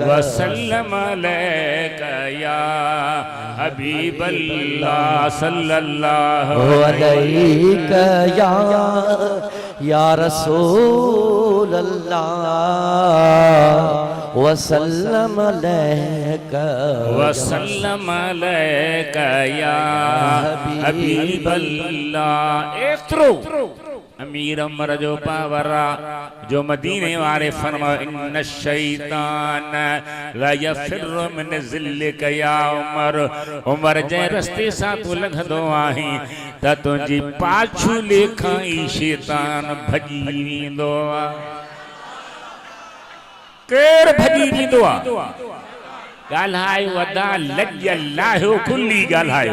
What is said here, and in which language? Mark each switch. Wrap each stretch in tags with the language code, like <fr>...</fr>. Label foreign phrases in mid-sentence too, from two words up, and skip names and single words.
<ar>وسلم عليك يا حبيب الله صلى الله عليك يا رسول الله وسلم عليك يا حبيب الله.</ar> <sd>एतिरो अमीर उमर जो पावरा जो मदीने वारे फरमा</sd> <ar>إن الشيطان لا يفر من ظلك يا عمر.</ar> <sd>उमर जे रस्ते सां तू लंघंदो आहीं त तुंहिंजी पाछू लेखां ई शैतान भॼी वेंदो आहे। केरु भॼी वेंदो आहे? ॻाल्हायो अदा लॼ लाहियो खुली ॻाल्हायो।</sd>